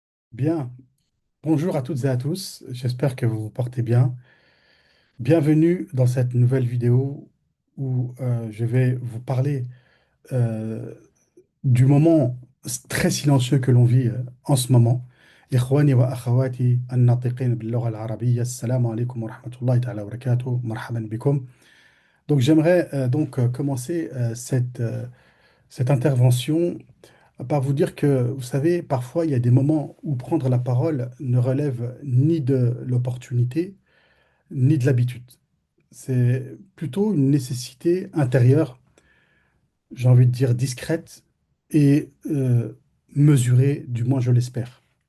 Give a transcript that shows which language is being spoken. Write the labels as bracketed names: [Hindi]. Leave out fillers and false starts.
[French] Bien, bonjour à toutes et à tous, j'espère que vous vous portez bien. Bienvenue dans cette nouvelle vidéo où je vais vous parler euh, du moment très silencieux que l'on vit en ce moment. [Arabic] إخواني وأخواتي الناطقين باللغة العربية السلام عليكم ورحمة الله تعالى وبركاته مرحبا بكم. [French] Donc j'aimerais commencer cette intervention par vous dire que, vous savez, parfois il y a des moments où prendre la parole ne relève ni de l'opportunité, ni de l'habitude. C'est plutôt une nécessité intérieure, j'ai envie de dire discrète et mesurée, du moins je l'espère.